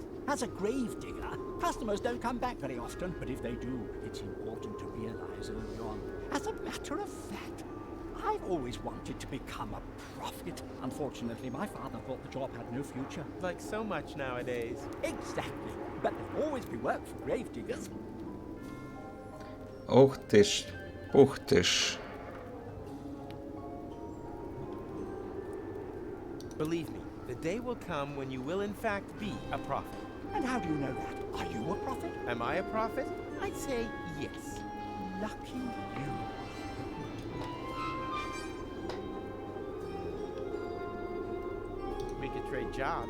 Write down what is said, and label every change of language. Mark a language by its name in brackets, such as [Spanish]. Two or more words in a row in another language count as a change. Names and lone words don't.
[English] As a grave digger, customers don't come back very often, but if they do, it's important to realize early on. As a matter of fact, I've always wanted to become a prophet. Unfortunately, my father thought the job had no future. Like so much nowadays. Exactly. But there'll always be work for grave diggers. [Belarusian] Ух ты ж, ух ты ж. [English] Believe me, the day will come when you will in fact be a prophet. And how do you know that? Are you a prophet? Am I a prophet? I'd say yes. Lucky you. We could trade jobs.